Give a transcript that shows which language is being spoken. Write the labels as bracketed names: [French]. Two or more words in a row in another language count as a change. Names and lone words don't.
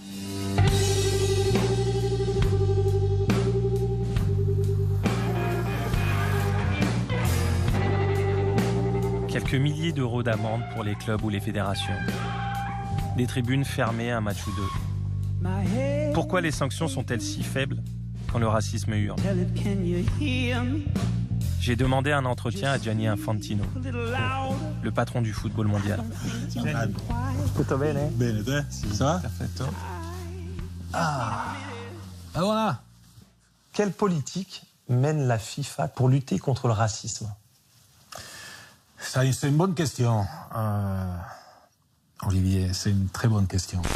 [French] Quelques milliers d'euros d'amende pour les clubs ou les fédérations. Des tribunes fermées un match ou deux. Pourquoi les sanctions sont-elles si faibles quand le racisme hurle? J'ai demandé un entretien à Gianni Infantino, le patron du football mondial. [Italian] Tutto bene? Bene, [French] te? Ça va? [Italian] Perfetto. [French] Voilà. Quelle politique mène la FIFA pour lutter contre le racisme? C'est une bonne question, Olivier, c'est une très bonne question.